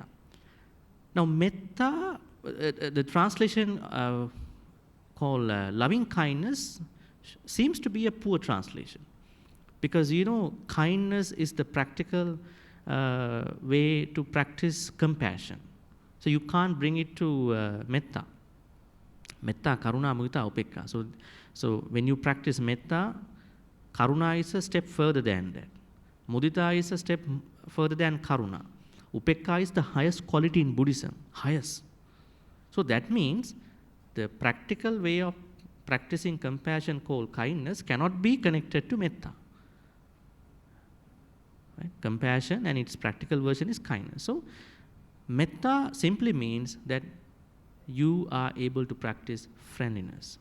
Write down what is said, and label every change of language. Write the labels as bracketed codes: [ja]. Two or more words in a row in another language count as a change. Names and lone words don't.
[en] Now, metta, the translation called loving kindness seems to be a poor translation. Because, kindness is the practical way to practice compassion. So you can't bring it to metta. [pi] Metta, karuna, mudita, upekka. [en] So when you practice metta, karuna is a step further than that. Mudita is a step further than karuna. Upekka is the highest quality in Buddhism. Highest. So that means the practical way of practicing compassion called kindness cannot be connected to Mettā. Right? Compassion and its practical version is kindness. So Mettā simply means that you are able to practice friendliness.